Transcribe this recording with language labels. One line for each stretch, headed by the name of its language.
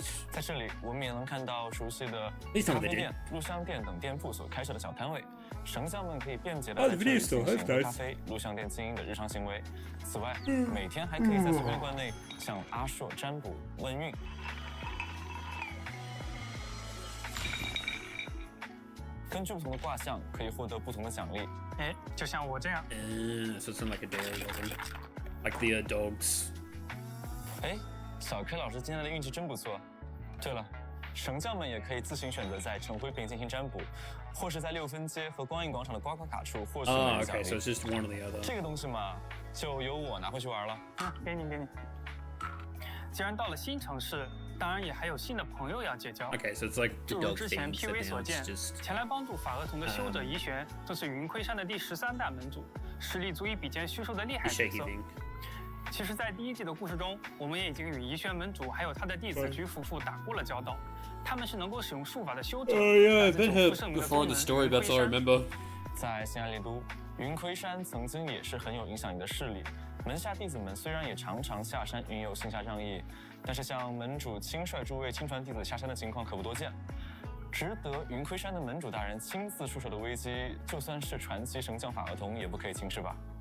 Chinese: 在这里，我们也能看到熟悉的咖啡店、录像店等店铺所开设的小摊位，绳匠们可以便捷地在这里进行喝咖啡、录像店经营的日常行为。此外，每天还可以在随便观内向阿硕占卜问运。根据不同的卦象，可以获得不同的奖励。哎，就像我这样。
English: So it's like a dare, like the DORKS.
Chinese: 哎，小 K 老师今天的运气真不错。对了，绳匠们也可以自行选择在陈灰坪进行占卜，或是在6分街和光影广场的刮刮卡处获取奖励。
English: Okay, so it's just one or the other.
Chinese: 这个东西嘛，就由我拿回去玩了。给你。既然到了新城市。当然也还有新的朋友要结交。
English: Okay, so it's like
Chinese: 就如之前 PV 所见，前来帮助法厄同的修者怡玄，正是云盔山的第13代门主，实力足以比肩虚兽的厉害角色。其实，在第1季的故事中，我们也已经与怡玄门主还有他的弟子菊夫妇打过了交道。他们是能够使用术法的修者。
English: Yeah, I've been here before the story, that's all I remember.
Chinese: 在新爱丽都，云盔山曾经也是很有影响力的势力，门下弟子们虽然也常常下山云游行侠仗义。但是像门主亲率诸位亲传弟子下山的情况可不多见，值得云盔山的门主大人亲自出手的危机，就算是传奇神将法厄同也不可以轻视吧？